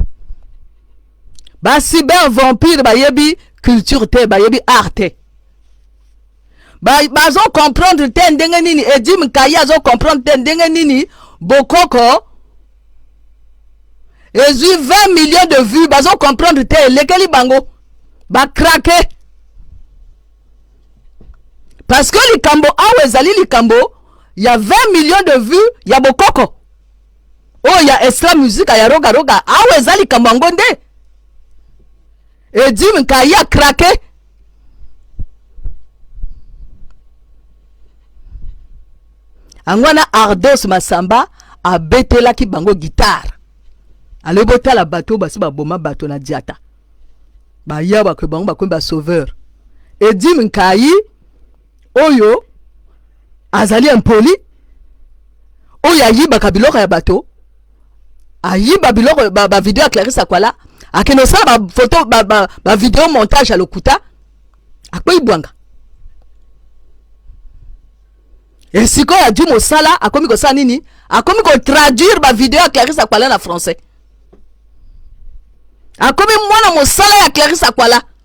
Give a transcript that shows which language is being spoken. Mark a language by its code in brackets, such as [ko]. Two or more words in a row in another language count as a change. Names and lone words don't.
[ln] Ba [en] cyber vampire [ln] ba yebi culture te ba yebi art te. Ba zo comprendre te ndenge nini Eddie Minkayi zo comprendre te ndenge nini Bokoko. Ezui [fr] 20 millions de vues [ln] ba zo comprendre te lekeli bango. Ba craquer. [fr] Parce que les Cambo, awezali les Cambo, il y a 20 millions de vues, il y a Bokoko. Oh, il y a extra musique, il y a roga roga, [ln] awezali Cambo ngonde. [fr] Et dit Minkayi a craqué. [ln] Angwana Ardos Masamba a betela ki bango guitare. Ale bota la bateau basi ba boma bateau na diata. Ba yaba ke bango ba ko ba sauveur. Et dit Minkayi oyo azali impoli oyo ayiba kabiloko ya bato ayiba biloko ba video ya Clarisse Akwala akeno sala ba photo ba video montage ya lokuta akoi bwanga esiko ya di mosala akomi ko sa nini akomi ko traduire ba video ya Clarisse Akwala na français akomi mwana mosala ya Clarisse Akwala.